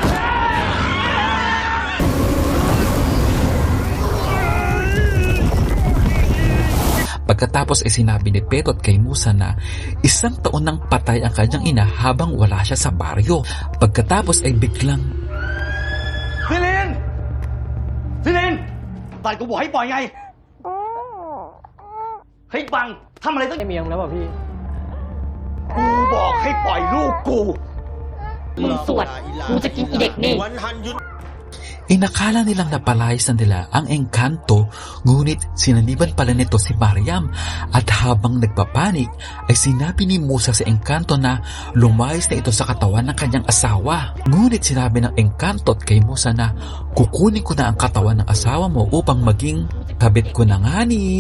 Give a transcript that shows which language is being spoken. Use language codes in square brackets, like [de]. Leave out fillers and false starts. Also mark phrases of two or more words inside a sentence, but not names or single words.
[tl] Pagkatapos ay sinabi ni Petot kay Musa na 1 taon nang patay ang kanyang ina habang wala siya sa baryo. Pagkatapos ay biglang Celine! Celine! [th] ตอนกูบอกให้ปล่อยไง เฮ้ยบังทำอะไรต้อง ไม่มียังแล้วป่ะพี่ กูบอกให้ปล่อยลูกกู มึงสวดกูจะกินอีเด็กนี่ [tl] Inakala nilang napalayas na nila ang engkanto, ngunit sinaniban pala nito si Mariam at habang nagpapanik ay sinabi ni Musa sa engkanto na lumayas na ito sa katawan ng kanyang asawa. Ngunit sinabi ng engkanto kay Musa na kukunin ko na ang katawan ng asawa mo upang maging kabit ko na nga ni.